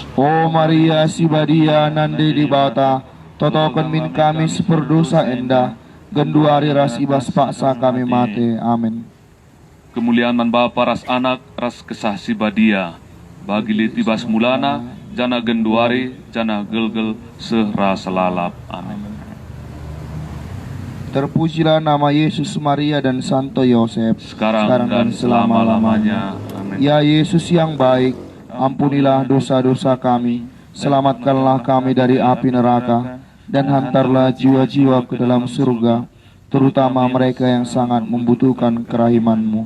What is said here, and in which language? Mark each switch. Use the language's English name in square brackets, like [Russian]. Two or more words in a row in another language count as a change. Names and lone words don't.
[Batak Karo] O Maria, si badia, nande di bata, totokon min kami seperdosa enda, genduari ras ibas paksa kami mate. Amin. Kemuliaan man Bapa ras Anak ras kesah si badia, bagi liti bas mulana jana genduari jana gelgel sehra selalap. Amin. [Indonesian] Terpujilah nama Yesus, Maria, dan Santo Yosef, Sekarang dan selama-lamanya. Amin. Ya Yesus yang baik, ampunilah dosa-dosa kami, selamatkanlah kami dari api neraka, dan hantarlah jiwa-jiwa ke dalam surga, terutama mereka yang sangat membutuhkan kerahiman-Mu.